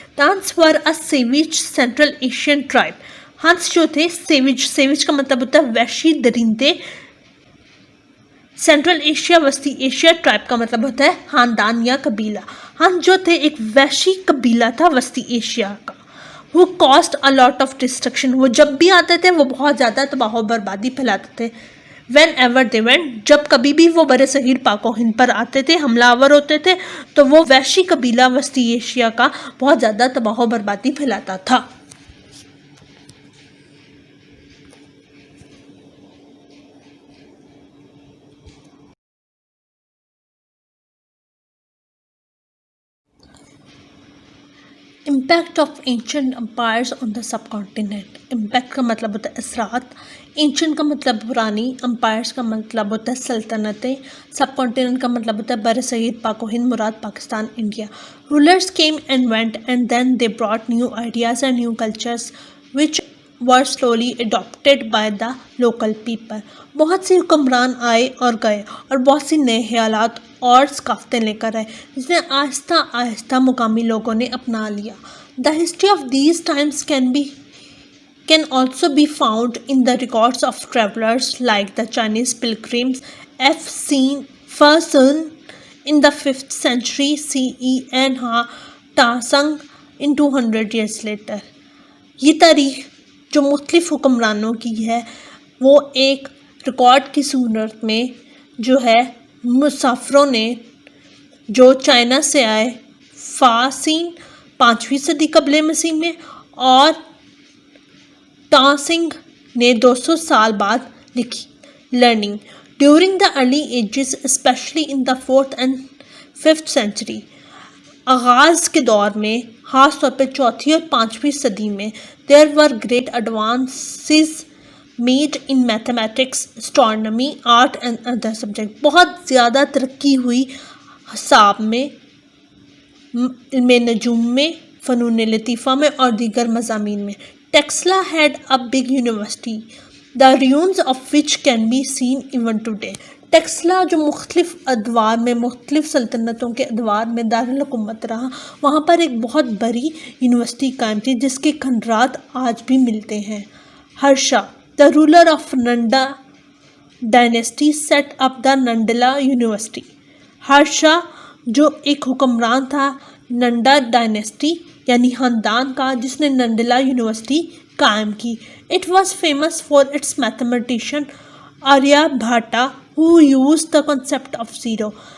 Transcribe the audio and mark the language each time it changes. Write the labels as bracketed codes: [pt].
[ur] ہنس [en] Were a savage Central Asian tribe. [ur] ہنس جو تھے سیویج کا مطلب ہوتا ہے وحشی درندے. سینٹرل ایشیا وسطی ایشیا ٹرائب کا مطلب ہوتا ہے خاندان یا قبیلہ. ہنس جو تھے ایک وحشی قبیلہ تھا وسطی ایشیا کا. [en] who caused a lot of destruction. [ur] وہ جب بھی آتے تھے وہ بہت زیادہ تباہ و بربادی پھیلاتے تھے. [en] whenever they went, [ur] جب کبھی بھی وہ بر صغیر پاک و ہند پر آتے تھے، حملہ آور ہوتے تھے، تو وہ وحشی قبیلہ وسطی ایشیا کا بہت زیادہ تباہ و بربادی پھیلاتا تھا. [en] Impact of ancient empires on the subcontinent. [ur] Impact کا مطلب ہوتا ہے اثرات، اینشنٹ کا مطلب پرانی، امپائرس کا مطلب ہوتا ہے سلطنتیں، سب کانٹیننٹ کا مطلب ہوتا ہے بر صغیر پاک و ہند، مراد Pakistan, India. [en] Rulers came and went and then they brought new ideas and new cultures which were slowly adopted by the local people. [ur] بہت سی حکمران آئے اور گئے اور بہت سی نئے خیالات اور ثقافتیں لے کر آئے جس نے آہستہ آہستہ مقامی لوگوں نے اپنا لیا. [en] The history of these times can also be found in the records of travelers like the Chinese pilgrims first seen in the 5th century CE and Tazang in 200 years later. [ur] یہ تاریخ جو مختلف حکمرانوں کی ہے وہ ایک ریکارڈ کی صورت میں جو ہے مسافروں نے جو چائنا سے آئے فاسین 5ویں صدی قبل مسیح میں اور تانسنگ نے 200 سال بعد لکھی. [en] Learning during the early ages especially in the 4th and 5th century. [ur] آغاز کے دور میں خاص طور پہ 4تھی اور 5ویں صدی میں [en] there were great advances made in mathematics, astronomy, art and other subjects. [ur] بہت زیادہ ترقی ہوئی حساب میں، علم نجوم میں، فنون لطیفہ میں اور دیگر مضامین میں. [en] Texla had a big university, the ruins of which can be seen even today. [ur] Taxila جو مختلف ادوار میں، مختلف سلطنتوں کے ادوار میں دارالحکومت رہا، وہاں پر ایک بہت بڑی یونیورسٹی قائم تھی جس کے کھنڈرات آج بھی ملتے ہیں. [en] Harsha the ruler of Nanda dynasty set up the ننڈلا university. [ur] Harsha جو ایک حکمران تھا نندا ڈائنیسٹی یعنی خاندان کا، جس نے ننڈلا یونیورسٹی قائم کی. [en] It was famous for its mathematician Arya بھاٹا who used the concept of zero.